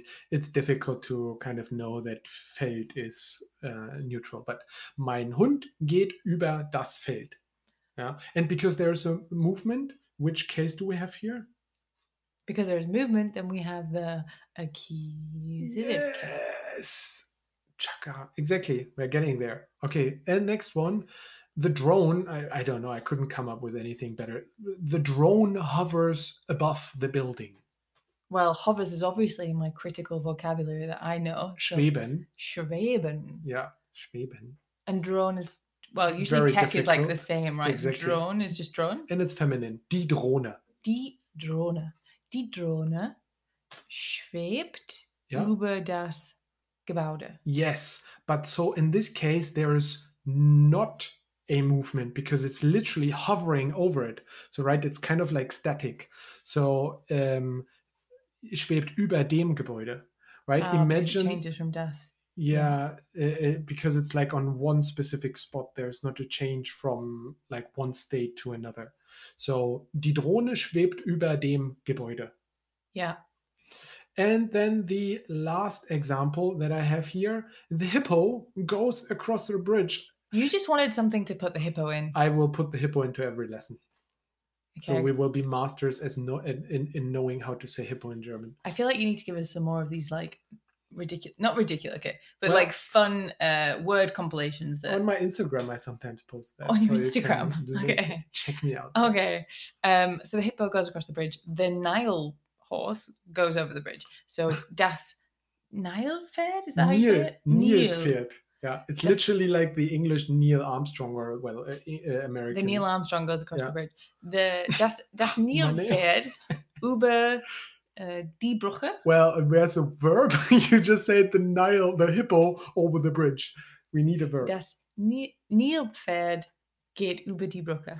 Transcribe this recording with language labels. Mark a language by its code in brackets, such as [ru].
[en] It's difficult to kind of know that Feld is neutral. [de] But mein Hund geht über das Feld. [en] Yeah, and because there's a movement, which case do we have here? Because there's movement, then we have the accusative case. Yes, chaka. Exactly. We're getting there. Okay, and next one. The drone, I don't know, I couldn't come up with anything better. The drone hovers above the building. Well, hovers is obviously my critical vocabulary that I know. [de] Schweben. So, schweben. Yeah, schweben. [en] And drone is, well, usually Very tech difficult. is like the same, right? Exactly. Drone is just drone. And it's feminine. [de] Die Drohne. Die Drohne. Die Drohne schwebt über das Gebäude. [en] Yes, but so in this case, there is not a movement because it's literally hovering over it. So, right, it's kind of like static. [de] So, schwebt über dem Gebäude, right? [en] Imagine. It changes from das. Yeah, because it's like on one specific spot. There's not a change from like one state to another. [de] So, die Drohne schwebt über dem Gebäude. [en] Yeah. And then the last example that I have here, the hippo goes across the bridge. You just wanted something to put the hippo in. I will put the hippo into every lesson. Okay. So we will be masters in knowing how to say hippo in German. I feel like you need to give us some more of these like not ridiculous, okay, but like fun word compilations. That on my Instagram I sometimes post that. On your Instagram, okay. Check me out. Okay, so the hippo goes across the bridge. The Nile horse goes over the bridge. So [de] das Nilpferd, [en] is that how you say it? [de] Nilpferd. [en] Yeah, it's literally like the English Neil Armstrong or, well, American. The Neil Armstrong goes across the bridge. [de] Das Nilpferd über die Brücke. [en] Well, where's a verb? You just said the hippo over the bridge. We need a verb. [de] Das Nilpferd geht über die Brücke.